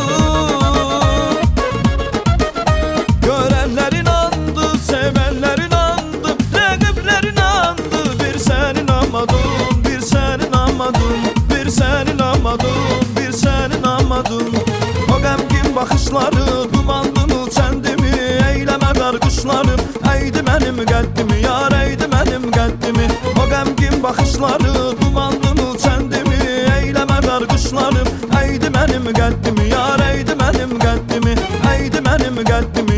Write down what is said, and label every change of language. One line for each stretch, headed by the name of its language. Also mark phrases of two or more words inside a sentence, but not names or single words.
Turkish: Görenler inandı, sevenler inandı. Rakipler inandı. Bir sen inanmadın, bir sen inanmadın. Bir sen inanmadın, bir sen inanmadın.
Azerbaijani: O qəmgin baxışları dumanlı çəndimi. Eyləmə qarqışlarım, əydi mənim qəddimi. Yar əydi mənim qəddimi. O qəmgin baxışları dumanlı çəndimi. Eyləmə qarqışlarım, əydi mənim qəddimi. Yar əydi mənim qəddimi. Əydi mənim qəddimi.